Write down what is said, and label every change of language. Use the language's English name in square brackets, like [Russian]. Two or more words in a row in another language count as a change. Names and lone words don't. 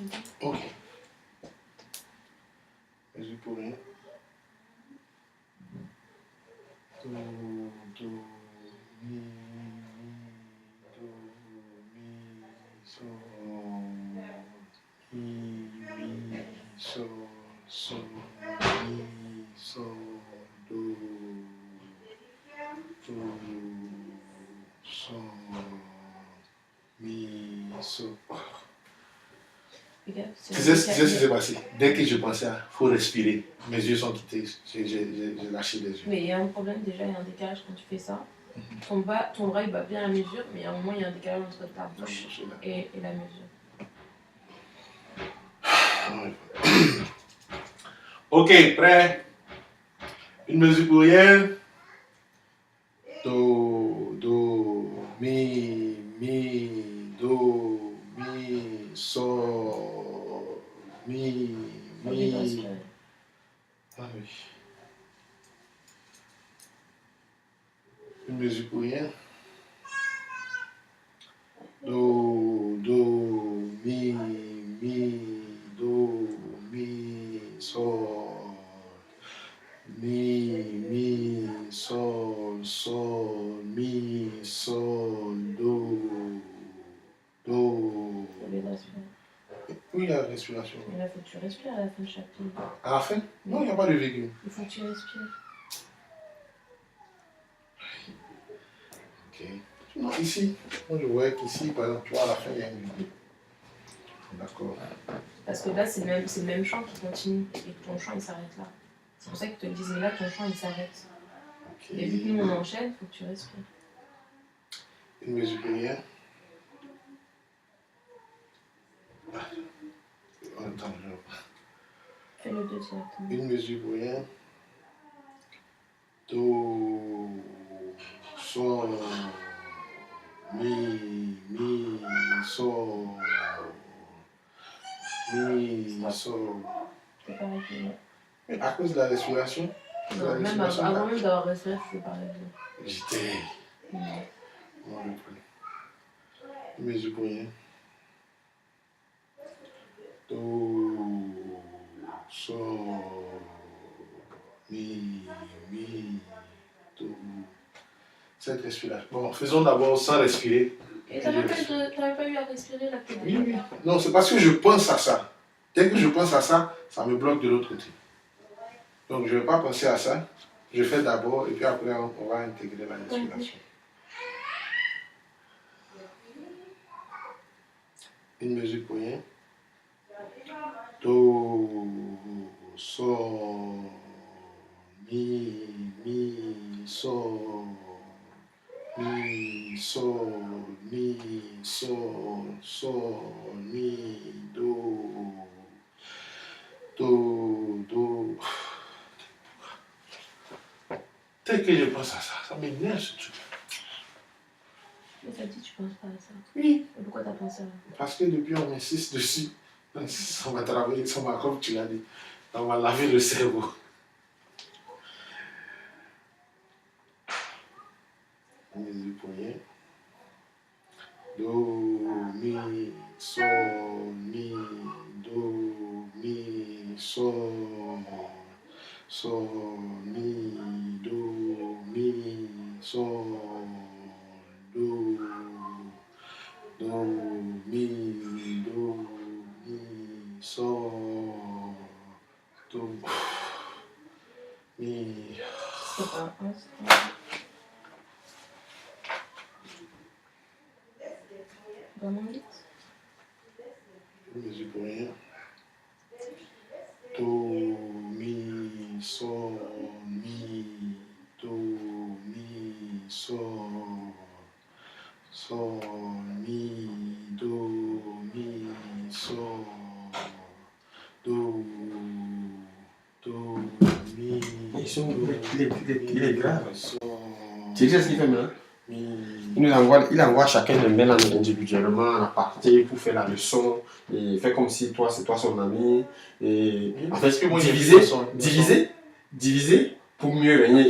[French] Ok. Vas-y pour rien. Do, do, mi, do, mi, so, mi, so, so, mi, so, do, so, mi, so. Tu sais ce qui s'est passé? Dès que je pensais à faut respirer, mes yeux sont quittés, j'ai lâché les yeux. Mais il y a un problème déjà, il y a un décalage quand tu fais ça. Ton bras il bat bien la mesure, mais à un moment il y a un décalage entre ta bouche et la mesure. Ok, prêt? Une mesure pour rien. Do, do, mi, do, mi, so, mi. Ah oui. Une mesure pour rien. Do, do, mi, do, mi, so, mi, so, mi, so, do. Oui, il y a la respiration. Mais là, il faut que tu respires à la fin de chaque ligne. À la fin? Non, il n'y a pas de virgule. Il faut que tu respires. Ok. Non, ici, moi je vois qu'ici, par exemple, tu vois, à la fin, il y a une virgule. D'accord. Parce que là, c'est le même chant qui continue et que ton chant il s'arrête là. C'est pour ça qu'ils te disent, mais là, ton chant il s'arrête. Okay. Et vu que nous on enchaîne, il faut que tu respires. Une mesure pour rien. Attends, fais le 2 directement. Une mesure pour rien. Do, so, mi, so, mi, so. C'est pareil. Mais à cause de la respiration? Non, même avant même d'avoir respiré, c'est pareil. J'étais. Non, le plus. Une mesure pour rien. Do, so, mi, do. Cette respiration. Bon, faisons d'abord sans respirer. Et t'avais pas eu à respirer là? Oui, oui. Non, c'est parce que je pense à ça. Dès que je pense à ça, ça me bloque de l'autre côté. Donc je ne vais pas penser à ça. Je fais d'abord et puis après on va intégrer la respiration. Une mesure pour rien. Do, so, mi, so, mi, so, mi, do, do. Dès que je pense à ça, ça m'énerve ce truc. Mais t'as dit que tu penses pas à ça. Oui. Et pourquoi t'as pensé à ça? Parce que depuis on insiste dessus. Ça m'a travaillé, ça m'a, comme tu l'as dit, ça m'a lavé le cerveau. Mesure pour rien. Do, mi, so, mi, do, mi, so, mi, do, mi, so, do, mi, do, mi, sol, do, mi. C'est pas un. Vraiment vite. Je mesure pour rien. Do, mi, sol, mi, do, mi, sol, sol, mi, do, mi, sol, do, mi. Il est grave. Sol, Tu sais ce qu'il fait maintenant? mi. Il envoie chacun de mails individuellement à partir pour faire la leçon. Et fait comme si toi, c'est toi son ami. Et en fait, Parce que moi, diviser pour mieux régner.